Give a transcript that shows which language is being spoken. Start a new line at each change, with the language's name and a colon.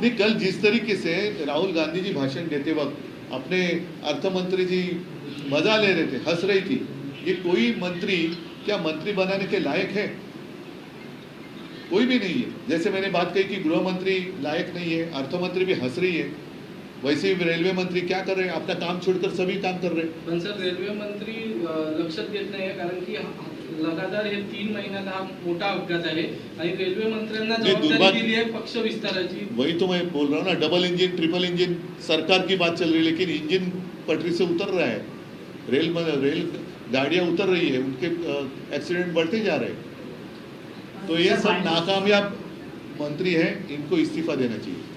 Hindi: नहीं, कल जिस तरीके से राहुल गांधी जी भाषण देते वक्त अपने अर्थमंत्री जी मजा ले रहे थे, हंस रही थी, ये कोई मंत्री क्या मंत्री बनाने के लायक है? कोई भी नहीं है. जैसे मैंने बात कही कि गृह मंत्री लायक नहीं है, अर्थमंत्री भी हंस रही है, वैसे ही रेलवे मंत्री क्या कर रहे हैं? अपना काम छोड़कर सभी काम कर रहे हैं.
Marathi: पण सर, रेल्वे मंत्री लक्षात घेत नाही, कारण की लगातार हे 3 महिन्यात हा मोठा अपघात आहे आणि रेल्वे मंत्र्यांना जबाबदारी दिली आहे पक्ष विस्ताराची.
Hindi: वही तो मैं बोल रहा हूँ ना, डबल इंजन ट्रिपल इंजन सरकार की बात चल रही है, लेकिन इंजन पटरी से उतर रहा है, रेल गाड़ियाँ उतर रही है, उनके एक्सीडेंट बढ़ते जा रहे हैं. तो ये सब नाकामयाब मंत्री हैं, इनको इस्तीफा देना चाहिए.